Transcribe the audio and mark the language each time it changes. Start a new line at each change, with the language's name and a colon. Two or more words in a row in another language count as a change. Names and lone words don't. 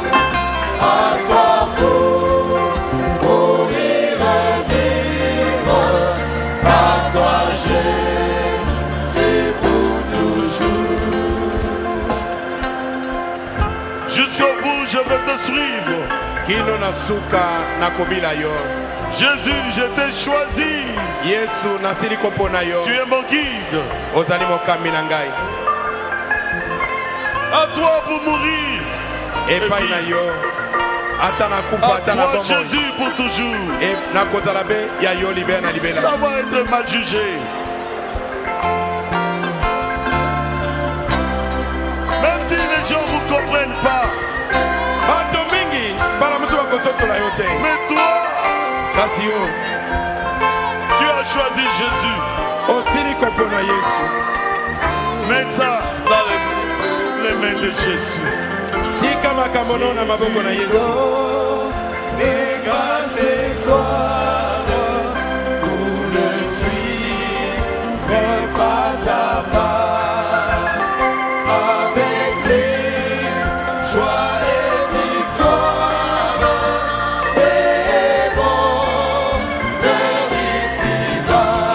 French: À toi pour mourir et vivre, à toi Jésus pour toujours. Jusqu'au bout, je veux te suivre.
Lingala: kino na suka nakobila yo.
French: Jésus, je t'ai choisi.
Lingala: Yesu nasili kopona yo.
French: Tu es mon guide.
Lingala: Ozali mokambi na ngai.
French: À toi pour mourir.
Lingala: Epai na yo. Ata nakufa
French: À
Lingala: ata na
French: toi,
Lingala: bomoi.
French: Jésus, pour toujours.
Lingala: E nakozala be ya yo libela na libela.
French: Ça va être mal jugé. Même si les gens ne vous comprennent pas.
Lingala: Bato mingi bala musu bakososola yo te.
French: Mais toi,
Lingala: Kasi yo
French: tu as choisi Jésus.
Lingala: osili kopona Yesu.
French: Mets ça dans les mains de Jésus.
Lingala: Tika makambo no na maboko na Yesu.
French: Des grâces et gloire pour le suivre pas à pas. Avec lui, joie et victoire, et bonheur ici-bas.